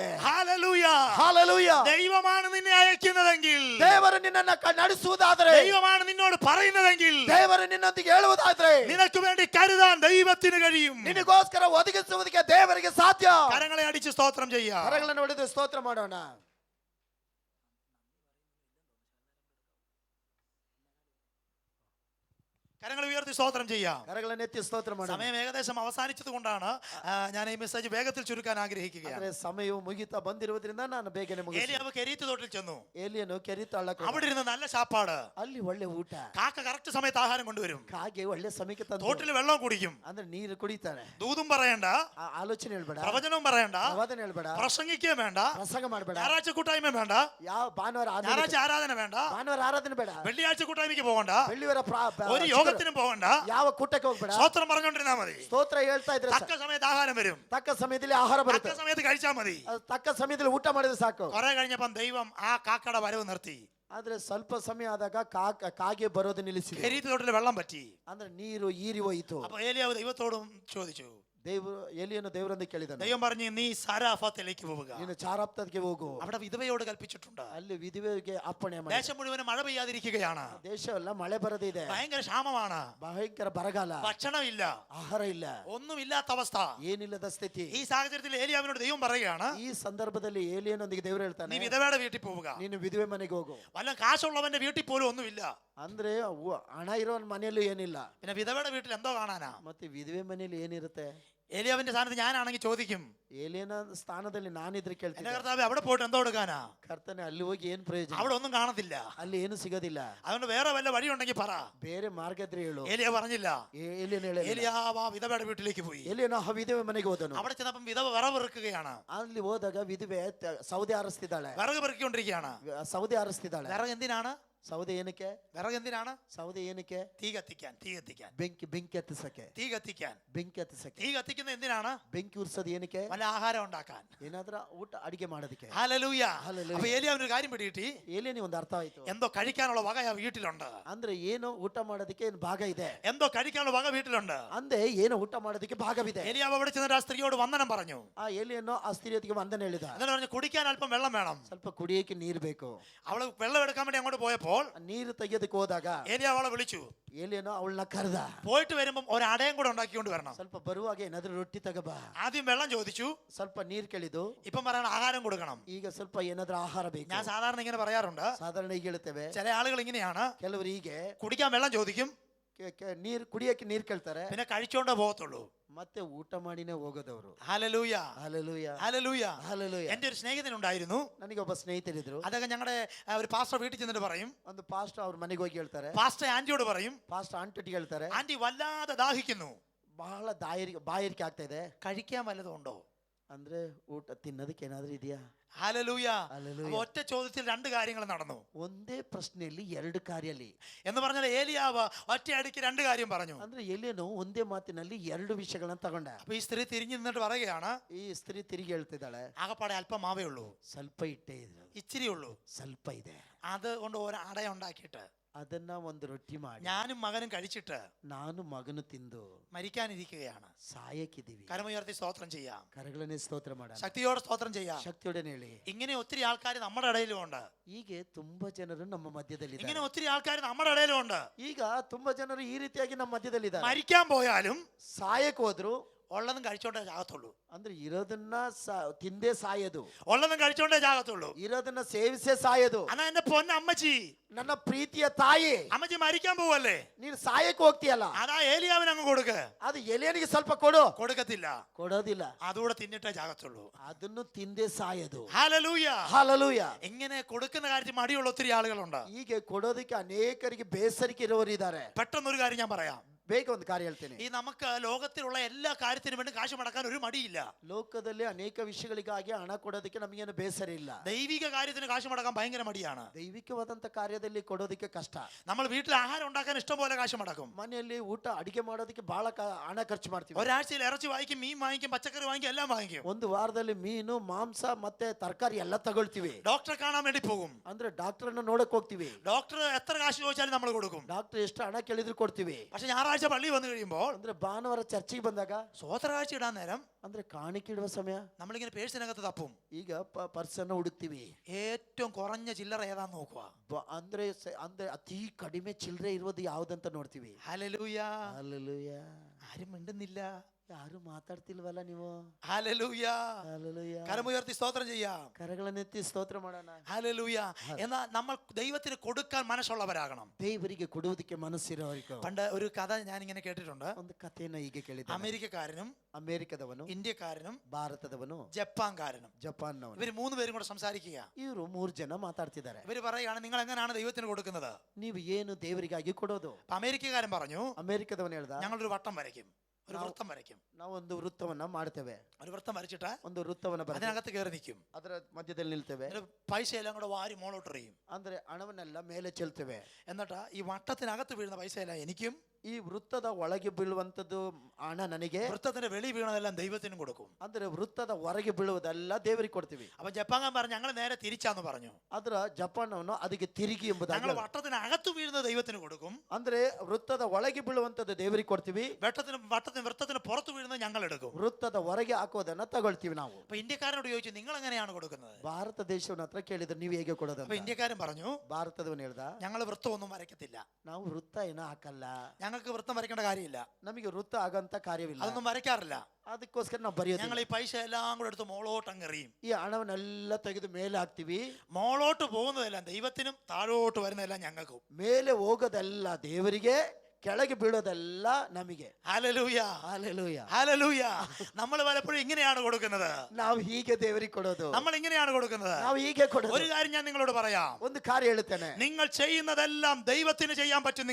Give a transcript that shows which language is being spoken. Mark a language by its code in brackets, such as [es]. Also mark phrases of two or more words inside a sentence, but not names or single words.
[ml] ഹല്ലേലൂയ. [kn] ಹಾಲೆಲೂಯಾ. [ml] ദൈവമാണ് നിന്നെ അയക്കുന്നതെങ്കിൽ, [kn] ದೇವರು ನಿನ್ನನ್ನ ನಡೆಸುವುದಾದರೆ, [ml] ദൈവമാണ് നിന്നോട് പറയുന്നതെങ്കിൽ, [kn] ದೇವರು ನಿನ್ನೊಂದಿಗೆ ಹೇಳುವುದಾದ್ರೆ, [ml] നിനക്ക് വേണ്ടി കരുതാൻ ദൈവത്തിന് കഴിയും. [kn] ನಿನಗೋಸ್ಕರ ಒದಗಿಸುವುದಕ್ಕೆ ದೇವರಿಗೆ ಸಾಧ್ಯ. [ml] കരങ്ങളെ അടിച്ച് സ്തോത്രം ചെയ്യാം. [kn] ಕರಗಳನ್ನು ಹೊಡೆದು ಸ್ತೋತ್ರ ಮಾಡೋಣ. [ml] കരങ്ങൾ ഉയർത്തി സ്തോത്രം ചെയ്യാം. [kn] കരಗಳನ್ನು ಎತ್ತಿ ಸ್ತೋತ್ರ ಮಾಡೋಣ. [ml] സമയം ഏകദേശം അവസാനിച്ചത് കൊണ്ടാണ് ഞാൻ ഈ മെസ്സേജ് വേഗത്തിൽ ചുരുക്കാൻ ആഗ്രഹിക്കുകയാണ്. [kn] ಅಂದ್ರೆ ಸಮಯವು ಮುಗಿತಾ ಬಂದಿರುವುದರಿಂದ ನಾನು ಬೇಗನೆ ಮುಗಿಸ್ತೇನೆ. [ml] ഏലിയാവ് കെരീത്ത് തോട്ടിൽ ചെന്നു. [kn] ಎಲಿಯನು ಕೆರೀತ ಹಳ್ಳಕ್ಕೆ [ml] അവിടെ ഇരുന്ന് നല്ല ചാപ്പാട്, [kn] ಅಲ್ಲಿ ಒಳ್ಳೆ ಊಟ, [ml] കാക്ക കറക്റ്റ് സമയത്ത് ആഹാരം കൊണ്ടുവരും, [kn] ಕಾಗೆ ಒಳ್ಳೆ ಸಮಯಕ್ಕೆ ತಂದು [ml] തോട്ടിൽ വെള്ളം കുടിക്കും. [kn] ಅಂದ್ರೆ ನೀರು ಕುಡಿತಾನೆ. [ml] ദൂതും പറയണ്ട, [kn] ಆಲೋಚನೆ ಹೇಳ್ಬೇಡ, [ml] പ്രവചനവും പറയണ്ട, [kn] ಪ್ರವಾದನೆ ಹೇಳ್ಬೇಡ, [ml] പ്രസംഗിക്കുകയും വേണ്ട, [kn] ಪ್ರಸಂಗ ಮಾಡ್ಬೇಡ, [ml] ഞായറാഴ്ച കൂട്ടായ്മ വേണ്ട, [kn] ಯಾವ ಭಾನುವಾರ [ml] ഞായറാഴ്ച ആരാധന വേണ്ട, [kn] ಭಾನುವಾರ ಆರಾಧನೆ ಬೇಡ, [ml] വെള്ളിയാഴ്ച കൂട്ടായ്മയ്ക്ക് പോകണ്ട, [kn] ಬೆಳ್ಳಿವಾರ [ml] ഒരു യോഗത്തിനും പോകണ്ട, [kn] ಯಾವ ಕೂಟಕ್ಕೆ ಹೋಗ್ಬೇಡ, [ml] സ്തോത്രം പറഞ്ഞോണ്ടിരുന്നാ മതി. [kn] ಸ್ತೋತ್ರ ಹೇಳ್ತಾ ಇದ್ರೆ [ml] തക്ക സമയത്ത് ആഹാരം വരും, [kn] ತಕ್ಕ ಸಮಯದಲ್ಲಿ ಆಹಾರ [ml] തക്ക [kn] ಬರುತ್ತೆ, [ml] സമയത്ത് കഴിച്ചാൽ മതി. [kn] ತಕ್ಕ ಸಮಯದಲ್ಲಿ ಊಟ ಮಾಡಿದ್ರೆ ಸಾಕು. [ml] കുറെ കഴിഞ്ഞപ്പം ദൈവം ആ കാക്കയുടെ വരവ് നിർത്തി. [kn] ಆದ್ರೆ ಸ್ವಲ್ಪ ಸಮಯ ಆದಾಗ ಕಾಗೆ ಬರೋದು ನಿಲ್ಲಿಸಿದೆ. [ml] കെരീത്ത് തോട്ടിൽ വെള്ളം പറ്റി. [kn] ಅಂದ್ರೆ ನೀರು ಈರಿ ಹೋಯಿತು. [ml] അപ്പൊ ഏലിയാവ് ദൈവത്തോടും ചോദിച്ചു, [kn] ಎಲಿಯನ್ನು ದೇವರೊಂದಿಗೆ ಕೇಳಿದನು, [ml] ദൈവം പറഞ്ഞു നീ സാരാഫത്തിലേക്ക് പോവുക. [kn] ನೀನು ಚಾರಾಪ್ತಕ್ಕೆ ಹೋಗು. [ml] അവിടെ വിധവയോട് കൽപ്പിച്ചിട്ടുണ്ട്. [kn] ಅಲ್ಲಿ ವಿಧವೆಗೆ ಅಪ್ಪಣೆ ಮಾಡಿ. [ml] ദേശം മുഴുവൻ മഴ പെയ്യാതിരിക്കുകയാണ്. [kn] ದೇಶವೆಲ್ಲ ಮಳೆ ಬರದಿದೆ, [ml] ഭയങ്കര ക്ഷാമമാണ്, [kn] ಭಯಂಕರ ಬರಗಾಲ, [ml] ഭക്ഷണമില്ല, [kn] ಆಹಾರ ಇಲ್ಲ, [ml] ഒന്നുമില്ലാത്ത അവസ്ഥ. [kn] ಏನಿಲ್ಲದ ಸ್ಥಿತಿ. [ml] ഈ സാഹചര്യത്തിൽ ഏലിയാവിനോട് ദൈവം പറയുകയാണ്, [kn] ಈ ಸಂದರ್ಭದಲ್ಲಿ ಏಲಿಯನೊಂದಿಗೆ ದೇವರು [ml] നീ [kn] ಹೇಳ್ತಾನೆ, [ml] വിധവയുടെ വീട്ടിൽ പോവുക. [kn] ನೀನು ವಿಧವೆ ಮನೆಗೆ ಹೋಗು. [ml] വല്ല കാശുള്ളവന്റെ വീട്ടിൽ പോലും ഒന്നുമില്ല. [kn] ಅಂದ್ರೆ ಹಣ ಇರೋನ್ ಮನೆಯಲ್ಲೂ ಏನಿಲ್ಲ, [ml] പിന്നെ വിധവയുടെ വീട്ടിൽ എന്തോ കാണാനാ? [kn] ಮತ್ತೆ ವಿಧವೆ ಮನೆಯಲ್ಲಿ ಏನಿರುತ್ತೆ? [ml] ഏലിയാവിന്റെ സ്ഥാനത്ത് ഞാനാണെങ്കിൽ ചോദിക്കും, [kn] ಏಲಿಯನ ಸ್ಥಾನದಲ್ಲಿ ನಾನಿದ್ರೆ [ml] എന്റെ [kn] ಕೇಳ್ತೀನಿ, [ml] കർത്താവ് അവിടെ പോയിട്ട് എന്തോ എടുക്കാനാ? [kn] ಕರ್ತನೆ ಅಲ್ಲಿ ಹೋಗಿ ಏನ್ ಪ್ರಯೋಜನ? [ml] അവിടെ ഒന്നും കാണത്തില്ല. [kn] ಅಲ್ಲಿ ಏನು ಸಿಗೋದಿಲ್ಲ. [ml] അതുകൊണ്ട് വേറെ വല്ല വഴി ഉണ്ടെങ്കിൽ പറ. [kn] ಬೇರೆ ಮಾರ್ಗ ಇದ್ರೆ ಹೇಳು. [ml] ഏലിയ പറഞ്ഞില്ല. [kn] ಏಲಿಯನ್ ಹೇಳಿಲ್ಲ. [ml] ഏലിയാവ് ആ വിധവയുടെ വീട്ടിലേക്ക് പോയി. [kn] ಏಲಿಯನ ಆ ವಿಧವೆ ಮನೆಗೆ ಹೋದನು. [ml] അവിടെ ചെന്നപ്പം വിധവ വിറവിറുക്കുകയാണ്. [kn] ಅಲ್ಲಿ ಹೋದಾಗ ವಿಧವೆ ಸೌದೆ ಆರಿಸ್ತಿದ್ದಾಳೆ, [ml] വിറക് പെറുക്കിക്കൊണ്ടിരിക്കുകയാണ്. [kn] ಸೌದೆ ಆರಿಸ್ತಿದ್ದಾಳೆ. [ml] വിറക് എന്തിനാണ്? [kn] ಸೌದೆ ಏನಕ್ಕೆ? [ml] വിറക് എന്തിനാണ്? [kn] ಸೌದೆ ಏನಕ್ಕೆ? [ml] തീ കത്തിക്കാൻ. തീ കത്തിക്കാൻ. [kn] ಬೆಂಕಿ ಹತ್ತಿಸಕ್ಕೆ. [ml] തീ കത്തിക്കാൻ. [kn] ಬೆಂಕಿ ಹತ್ತಿಸಕ್ಕೆ. [ml] തീ കത്തിക്കുന്നത് എന്തിനാണ്? [kn] ಬೆಂಕಿ ಉರ್ಸೋದು ಏನಕ್ಕೆ? [ml] വല്ല ആഹാരം ഉണ്ടാക്കാൻ. [kn] ಏನಾದ್ರ ಊಟ ಅಡಿಗೆ ಮಾಡೋದಕ್ಕೆ. [ml] ഹല്ലേലൂയ. ഹല്ലേലൂയ. അപ്പൊ ഏലിയാവിനൊരു കാര്യം പിടികിട്ടി, [kn] ಏಲಿಯನಿಗೆ ಒಂದು ಅರ್ಥ ಆಯ್ತು. [ml] എന്തോ കഴിക്കാനുള്ള വക ആ വീട്ടിലുണ്ട്. [kn] ಅಂದ್ರೆ ಏನು ಊಟ ಮಾಡೋದಕ್ಕೆ ಏನು ಭಾಗ ಇದೆ, [ml] എന്തോ കഴിക്കാനുള്ള വക വീട്ടിലുണ്ട്. [kn] ಅಂದೆ ಏನು ಊಟ ಮಾಡೋದಕ್ಕೆ ಭಾಗವಿದೆ. [ml] ഏലിയാവ് അവിടെ ചെന്നിട്ട് ആ സ്ത്രീയോട് വന്ദനം പറഞ്ഞു. [kn] ಆ ಏಲಿಯನ್ನು ಆ ಸ್ತ್ರೀಯತಿಗೆ ವಂದನೆ ಹೇಳಿದ. [ml] എന്നിട്ട് പറഞ്ഞു, കുടിക്കാൻ അല്പം വെള്ളം വേണം. [kn] ಸ್ವಲ್ಪ ಕುಡಿಯಕ್ಕೆ ನೀರು ಬೇಕು. [ml] അവള് വെള്ളം എടുക്കാൻ വേണ്ടി അങ്ങോട്ട് പോയപ്പോൾ [kn] ನೀರು ತೆಗೆಯೋದಕ್ಕೆ ಹೋದಾಗ [ml] ഏലിയാവ് അവളെ വിളിച്ചു. [kn] ಏಲಿಯನು ಅವಳನ್ನ ಕರೆದ. [ml] പോയിട്ട് വരുമ്പം ഒരു അടയും കൂടെ ഉണ്ടാക്കിക്കൊണ്ട് വരണം. [kn] ಸ್ವಲ್ಪ ಬರುವಾಗ ಏನಾದ್ರೂ ರೊಟ್ಟಿ ತಗಬಾ. [ml] ആദ്യം വെള്ളം ചോദിച്ചു, [kn] ಸ್ವಲ್ಪ ನೀರು ಕೇಳಿದ್ದು. [ml] ഇപ്പം പറയണം ആഹാരം കൊടുക്കണം. [kn] ಈಗ ಸ್ವಲ್ಪ ಏನಾದ್ರೂ ಆಹಾರ ಬೇಕು. [ml] ഞാൻ സാധാരണ ഇങ്ങനെ പറയാറുണ്ട്, [kn] ಸಾಧಾರಣ ಈಗ ಹೇಳ್ತೇವೆ. [ml] ചില ആളുകൾ ഇങ്ങനെയാണ്, [kn] ಕೆಲವರು ಹೀಗೆ [ml] കുടിക്കാൻ വെള്ളം ചോദിക്കും, [kn] ನೀರು ಕುಡಿಯಕ್ಕೆ ನೀರು ಕೇಳ್ತಾರೆ, [ml] പിന്നെ കഴിച്ചോണ്ടേ പോകത്തുള്ളൂ. [kn] ಮತ್ತೆ ಊಟ ಮಾಡಿನೇ ಹೋಗೋದವರು. [ml] ഹല്ലേലൂയ. [kn] ಹಲ್ಲೆಲೂಯ, [ml] ഹല്ലേലൂയ. [kn] ಹಲ್ಲೆಲೂಯ. [ml] എന്റെ ഒരു സ്നേഹിതനുണ്ടായിരുന്നു. [kn] ನನಗೆ ಒಬ್ಬ ಸ್ನೇಹಿತರಿದ್ರು. [ml] അദ്ദേഹം ഞങ്ങളുടെ ഒരു പാസ്റ്റർ വീട്ടിൽ ചെന്നിട്ട് പറയും, [kn] ಒಂದು ಪಾಸ್ಟರ್ ಅವ್ರ ಮನೆಗೆ ಹೋಗಿ ಹೇಳ್ತಾರೆ, [ml] പാസ്റ്റർ ആന്റിയോട് പറയും, [kn] ಪಾಸ್ಟರ್ ಆಂಟಿಗೆ ಹೇಳ್ತಾರೆ, [ml] ആന്റി വല്ലാതെ ദാഹിക്കുന്നു, [kn] ಬಹಳ ಬಾಯಾರಿಕೆ ಆಗ್ತಾ ಇದೆ, [ml] കഴിക്കാൻ വല്ലതും ഉണ്ടോ? [kn] ಅಂದ್ರೆ ಊಟ ತಿನ್ನೋದಕ್ಕೆ ಏನಾದ್ರೂ ಇದೆಯಾ? [ml] ഹല്ലേലൂയ. ഹല്ലേലൂയ. അപ്പൊ ഒറ്റ ചോദ്യത്തിൽ രണ്ട് കാര്യങ്ങൾ നടന്നു. [kn] ಒಂದೇ ಪ್ರಶ್ನೆಯಲ್ಲಿ ಎರಡು ಕಾರ್ಯಲ್ಲಿ. [ml] എന്ന് പറഞ്ഞാൽ ഏലിയാവ് ഒറ്റയടിക്ക് രണ്ട് കാര്യം പറഞ്ഞു. [kn] ಅಂದ್ರೆ ಎಲಿಯನು ಒಂದೇ ಮಾತಿನಲ್ಲಿ ಎರಡು ವಿಷಯಗಳನ್ನ ತಗೊಂಡ. [ml] അപ്പൊ ഈ സ്ത്രീ തിരിഞ്ഞു നിന്നിട്ട് പറയുകയാണ്, [kn] ಈ ಸ್ತ್ರೀ ತಿರುಗಿ ಹೇಳ್ತಿದ್ದಾಳೆ, [ml] ആകപ്പാടെ അല്പം മാവേ ഉള്ളൂ, [kn] ಸ್ವಲ್ಪ ಇಟ್ಟೇ ಇದೆ, [ml] ഇച്ചിരി ഉള്ളൂ, [kn] ಸ್ವಲ್ಪ ಇದೆ, [ml] അത് കൊണ്ട് ഒരു അട ഉണ്ടാക്കിയിട്ട് [kn] ಅದನ್ನ ಒಂದು ರೊಟ್ಟಿ ಮಾಡಿ [ml] ഞാനും മകനും കഴിച്ചിട്ട് [kn] ನಾನು ಮಗನು ತಿಂದು [ml] മരിക്കാനിരിക്കുകയാണ്. [kn] ಸಾಯಕ್ಕಿದ್ದೀವಿ. [ml] കരമുയർത്തി സ്തോത്രം ചെയ്യാം, [kn] ಕರಗಳನ್ನೇ ಸ್ತೋತ್ರ ಮಾಡ, [ml] ശക്തിയോടെ സ്തോത്രം ചെയ്യാം. [kn] ಶಕ್ತಿಯೊಡನೆ ಹೇಳಿ. [ml] ഇങ്ങനെ ഒത്തിരി ആൾക്കാർ നമ്മുടെ ഇടയിലും ഉണ്ട്. [kn] ಹೀಗೆ ತುಂಬಾ ಜನರು ನಮ್ಮ ಮಧ್ಯದಲ್ಲಿ [ml] ഇങ്ങനെ ഒത്തിരി ആൾക്കാർ നമ്മുടെ ഇടയിലും ഉണ്ട്. [kn] ಈಗ ತುಂಬಾ ಜನರು ಈ ರೀತಿಯಾಗಿ ನಮ್ಮ ಮಧ್ಯದಲ್ಲಿ [ml] മരിക്കാൻ പോയാലും [kn] ಸಾಯಕ್ ಹೋದ್ರು [ml] ഉള്ളതും കഴിച്ചോണ്ടേ ജാകത്തുള്ളൂ. [kn] ಅಂದ್ರೆ ಇರೋದನ್ನ ತಿಂದೇ ಸಾಯೋದು, [ml] ഉള്ളതും കഴിച്ചോണ്ടേ ജാകത്തുള്ളൂ. [kn] ಇರೋದನ್ನ ಸೇವಿಸೇ ಸಾಯೋದು. [ml] അന്നാ എന്റെ പൊന്ന അമ്മച്ചി, [kn] ನನ್ನ ಪ್ರೀತಿಯ ತಾಯಿ, [ml] അമ്മച്ചി മരിക്കാൻ പോവല്ലേ, [kn] ನೀನು ಸಾಯಕ್ ಹೋಗ್ತೀಯಲ್ಲ, [ml] അതാ ഏലിയാവിന് അങ്ങ് കൊടുക്ക. [kn] ಅದು ಎಲಿಯನಿಗೆ ಸ್ವಲ್ಪ ಕೊಡು. [ml] കൊടുക്കത്തില്ല, [kn] ಕೊಡೋದಿಲ್ಲ, [ml] അതുകൂടെ തിന്നിട്ടേ ജാകത്തുള്ളൂ. [kn] ಅದನ್ನು ತಿಂದೇ ಸಾಯೋದು. [ml] ഹല്ലേലൂയ. [kn] ಹಲ್ಲೆಲೂಯ. [ml] ഇങ്ങനെ കൊടുക്കുന്ന കാര്യത്തിൽ മടിയുള്ള ഒത്തിരി ആളുകളുണ്ട്. [kn] ಹೀಗೆ ಕೊಡೋದಕ್ಕೆ ಅನೇಕರಿಗೆ ಬೇಸರಿಕೆ ಇರೋರು ಇದ್ದಾರೆ. [ml] പെട്ടെന്നൊരു കാര്യം ഞാൻ പറയാം. [kn] ಬೇಗ ಒಂದು ಕಾರ್ಯ ಹೇಳ್ತೇನೆ. [ml] ഈ നമുക്ക് ലോകത്തിലുള്ള എല്ലാ കാര്യത്തിനും വേണ്ടി കാശ് മുടക്കാൻ ഒരു മടിയില്ല. [kn] ಲೋಕದಲ್ಲಿ ಅನೇಕ ವಿಷಯಗಳಿಗಾಗಿ ಹಣ ಕೊಡೋದಕ್ಕೆ ನಮಗೇನು ಬೇಸರ ಇಲ್ಲ. [ml] ദൈവിക കാര്യത്തിന് കാശ് മുടക്കാൻ ഭയങ്കര മടിയാണ്. [kn] ದೈವಿಕವಾದಂತ ಕಾರ್ಯದಲ್ಲಿ ಕೊಡೋದಕ್ಕೆ ಕಷ್ಟ. [ml] നമ്മൾ വീട്ടിൽ ആഹാരം ഉണ്ടാക്കാൻ ഇഷ്ടം പോലെ കാശ് മുടക്കും. [kn] ಮನೆಯಲ್ಲಿ ಊಟ ಅಡಿಗೆ ಮಾಡೋದಕ್ಕೆ ಬಹಳ ಹಣ ಖರ್ಚು ಮಾಡ್ತೀವಿ. [ml] ഒരാഴ്ചയിൽ ഇറച്ചി വാങ്ങിക്കും, മീൻ വാങ്ങിക്കും, പച്ചക്കറി വാങ്ങിക്കും, എല്ലാം വാങ്ങിക്കും. [kn] ಒಂದು ವಾರದಲ್ಲಿ ಮೀನು, ಮಾಂಸ ಮತ್ತೆ ತರಕಾರಿ ಎಲ್ಲ ತಗೊಳ್ತೀವಿ. [ml] ഡോക്ടറെ കാണാൻ വേണ്ടി പോകും. [kn] ಅಂದ್ರೆ ಡಾಕ್ಟರ್ ಅನ್ನ ನೋಡಕ್ ಹೋಗ್ತೀವಿ. [ml] ഡോക്ടർ എത്ര കാശ് ചോദിച്ചാലും നമ്മൾ കൊടുക്കും. [kn] ಡಾಕ್ಟರ್ ಎಷ್ಟು ಹಣ ಕೇಳಿದ್ರು ಕೊಡ್ತೀವಿ. [ml] പക്ഷെ ഞായറാഴ്ച പള്ളി വന്നു കഴിയുമ്പോൾ [kn] ಅಂದ್ರೆ ಭಾನುವಾರ ಚರ್ಚಿಗೆ ಬಂದಾಗ [ml] സ്വോത്ര കാഴ്ച ഇടാൻ നേരം [kn] ಅಂದ್ರೆ ಕಾಣಿಕೆ ಇಡುವ ಸಮಯ [ml] നമ്മളിങ്ങനെ പേഴ്സിനകത്ത് തപ്പും. [kn] ಈಗ ಪರ್ಸನ್ನ ಹುಡುಕ್ತಿವಿ. [ml] ഏറ്റവും കുറഞ്ഞ ചില്ലറ ഏതാന്ന് നോക്കുക. [kn] ಅಂದ್ರೆ ಅಂದ್ರೆ ಅತಿ ಕಡಿಮೆ ಚಿಲ್ಲರೆ ಇರೋದು ಯಾವ್ದಂತ ನೋಡ್ತೀವಿ. [ml] ഹല്ലേലൂയ. [kn] ಹಲ್ಲೆಲೂಯ. [ml] ആരും മിണ്ടുന്നില്ല. [kn] ಯಾರು ಮಾತಾಡ್ತಿಲ್ವಲ್ಲ ನೀವು? [ml] ഹല്ലേലൂയ. [kn] ಹಲ್ಲೆಲೂಯ. [ml] കരമുയർത്തി സ്തോത്രം ചെയ്യാം. [kn] ಕರಗಳನ್ನೆತ್ತಿ ಸ್ತೋತ್ರ ಮಾಡೋಣ. [ml] ഹല്ലേലൂയ. എന്നാൽ നമ്മൾ ദൈവത്തിന് കൊടുക്കാൻ മനസ്സുള്ളവരാകണം. [kn] ದೇವರಿಗೆ ಕೊಡುವುದಕ್ಕೆ ಮನಸ್ಸಿರೋರಿಗೆ. [ml] പണ്ട് ഒരു കഥ ഞാൻ ഇങ്ങനെ കേട്ടിട്ടുണ്ട്. [kn] ಒಂದು ಕಥೆಯನ್ನ ಹೀಗೆ ಕೇಳಿದ್ದೆ. [ml] അമേരിക്കക്കാരനും [kn] ಅಮೆರಿಕದವನು, [ml] ഇന്ത്യക്കാരനും [kn] ಭಾರತದವನು, [ml] ജപ്പാൻകാരനും [kn] ಜಪಾನ್ನವನು, [ml] ഇവർ മൂന്ന് പേരും കൂടെ സംസാരിക്കുക. [kn] ಇವರು 3 ಜನ ಮಾತಾಡ್ತಿದ್ದಾರೆ. [ml] ഇവർ പറയുകയാണ്, നിങ്ങൾ എങ്ങനെയാണ് ദൈവത്തിന് കൊടുക്കുന്നത്? [kn] ನೀವು ಏನು ದೇವರಿಗಾಗಿ ಕೊಡೋದು? [ml] അപ്പൊ അമേരിക്കക്കാരൻ പറഞ്ഞു, [kn] ಅಮೆರಿಕದವನು ಹೇಳ್ದ, [ml] ഞങ്ങളൊരു വട്ടം വരയ്ക്കും, ഒരു വൃത്തം വരയ്ക്കും. [kn] ನಾವೊಂದು ವೃತ್ತವನ್ನ ಮಾಡ್ತೇವೆ. [ml] ഒരു വൃത്തം വരച്ചിട്ട് [kn] ಒಂದು ವೃತ್ತವನ್ನ ಬರೆದು [ml] അതിനകത്ത് കയറി നിൽക്കും. [kn] ಅದರ ಮಧ್ಯದಲ್ಲಿ ನಿಲ್ತೇವೆ. [ml] എന്നിട്ട് പൈസ എല്ലാം കൂടെ വാരി മോളോട്ട് എറിയും. [kn] ಅಂದ್ರೆ ಹಣವನ್ನೆಲ್ಲ ಮೇಲೆ ಚೆಲ್ತೇವೆ. [ml] എന്നിട്ട് ഈ വട്ടത്തിനകത്ത് വീഴുന്ന പൈസ എല്ലാം എനിക്കും [kn] ಈ ವೃತ್ತದ ಒಳಗೆ ಬೀಳುವಂತದ್ದು ಹಣ ನನಗೆ, [ml] വൃത്തത്തിന്റെ വെളി വീണതെല്ലാം ദൈവത്തിനും കൊടുക്കും. [kn] ಅಂದ್ರೆ ವೃತ್ತದ ಹೊರಗೆ ಬೀಳುವುದೆಲ್ಲ ದೇವರಿಗೆ ಕೊಡ್ತೀವಿ. [ml] അപ്പൊ ജപ്പാൻ പറഞ്ഞു ഞങ്ങൾ നേരെ തിരിച്ചാന്ന് പറഞ്ഞു. [kn] ಆದ್ರ ಜಪಾನವನ್ನು ಅದಕ್ಕೆ ತಿರುಗಿ ಎಂಬುದಾಗಿ, [ml] ഞങ്ങൾ വട്ടത്തിനകത്ത് വീഴുന്നത് ദൈവത്തിന് കൊടുക്കും, [kn] ಅಂದ್ರೆ ವೃತ್ತದ ಒಳಗೆ ಬೀಳುವಂತದ್ದು ದೇವರಿಗೆ ಕೊಡ್ತೀವಿ, [ml] വൃത്തത്തിന് പുറത്ത് വീഴുന്നത് ഞങ്ങൾ എടുക്കും. [kn] ವೃತ್ತದ ಹೊರಗೆ ಹಾಕೋದನ್ನ ತಗೊಳ್ತೀವಿ ನಾವು. [ml] അപ്പൊ ഇന്ത്യക്കാരനോട് ചോദിച്ചു നിങ്ങൾ എങ്ങനെയാണ് കൊടുക്കുന്നത്? [kn] ಭಾರತ ದೇಶವನ್ನ ಹತ್ರ ಕೇಳಿದ್ರೆ ನೀವು ಹೇಗೆ ಕೊಡೋದು? [ml] അപ്പൊ ഇന്ത്യക്കാരൻ പറഞ്ഞു [kn] ಭಾರತದವನು ಹೇಳ್ದ, [ml] ഞങ്ങൾ വൃത്തമൊന്നും വരയ്ക്കത്തില്ല, [kn] ನಾವು ವೃತ್ತ ಏನೋ ಹಾಕಲ್ಲ, [ml] ഞങ്ങൾക്ക് വൃത്തം വരയ്ക്കേണ്ട കാര്യമില്ല, [kn] ನಮಗೆ ವೃತ್ತ ಆಗಂತ ಕಾರ್ಯವಿಲ್ಲ, [ml] അതൊന്നും വരയ്ക്കാറില്ല. [kn] ಅದಕ್ಕೋಸ್ಕರ ನಾವು ಬರೆಯೋದಿಲ್ಲ. [ml] ഞങ്ങൾ ഈ പൈസ എല്ലാം കൂടെ എടുത്ത് മോളോട്ട് അങ്ങെറിയും. [kn] ಈ ಹಣವನ್ನೆಲ್ಲ ತೆಗೆದು ಮೇಲೆ ಹಾಕ್ತಿವಿ. [ml] മോളോട്ട് പോകുന്നതെല്ലാം ദൈവത്തിനും താഴോട്ട് വരുന്നതെല്ലാം ഞങ്ങൾക്കും. [kn] ಮೇಲೆ ಹೋಗೋದೆಲ್ಲ ದೇವರಿಗೆ, ಕೆಳಗೆ ಬೀಳೋದೆಲ್ಲ ನಮಗೆ. [ml] ഹല്ലേലൂയ, [kn] ಹಲ್ಲೆಲೂಯಾ. [ml] ഹല്ലേലൂയ. നമ്മൾ പലപ്പോഴും ഇങ്ങനെയാണ് കൊടുക്കുന്നത്. [kn] ನಾವು ಹೀಗೆ ದೇವರಿಗೆ ಕೊಡೋದು, [ml] നമ്മൾ ഇങ്ങനെയാണ് കൊടുക്കുന്നത്. [kn] ನಾವು ಹೀಗೆ ಕೊಡೋದು. [ml] ഒരു കാര്യം ഞാൻ നിങ്ങളോട് പറയാം, [kn] ಒಂದು ಕಾರ್ಯ ಹೇಳುತ್ತೇನೆ, [ml] നിങ്ങൾ ചെയ്യുന്നതെല്ലാം ദൈവത്തിന് ചെയ്യാൻ പറ്റും.